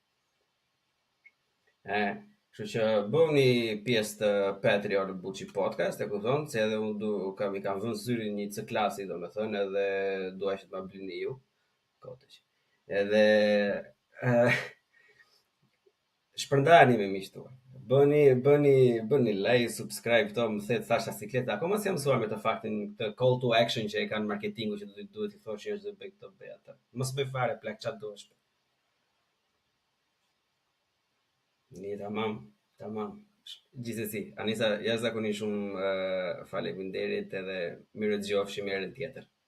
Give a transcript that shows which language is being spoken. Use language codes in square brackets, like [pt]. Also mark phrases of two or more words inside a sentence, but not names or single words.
[sq] Kështu që bëni pjesë të Patreon Buçi Podcast, e kupton, se edhe unë i kam vënë syrin një C-klasi, domethënë, edhe dua që të ma blini ju. Kotesh. Edhe Shpërndani me miqtë tuaj. Bëni [en] like, subscribe [sq] këto, më thet Sasha Sikleta. Akoma si jam mësuar me të faktin këtë [en] call to action [sq] që e kanë marketingu që duhet i thosh njerëzve bëj këtë bëj atë. Mos bëj fare plak çat duhesh. Ni tamam. Gjithsesi, Anisa, jashtëzakonisht shumë faleminderit edhe mirë dëgjofshim herën tjetër.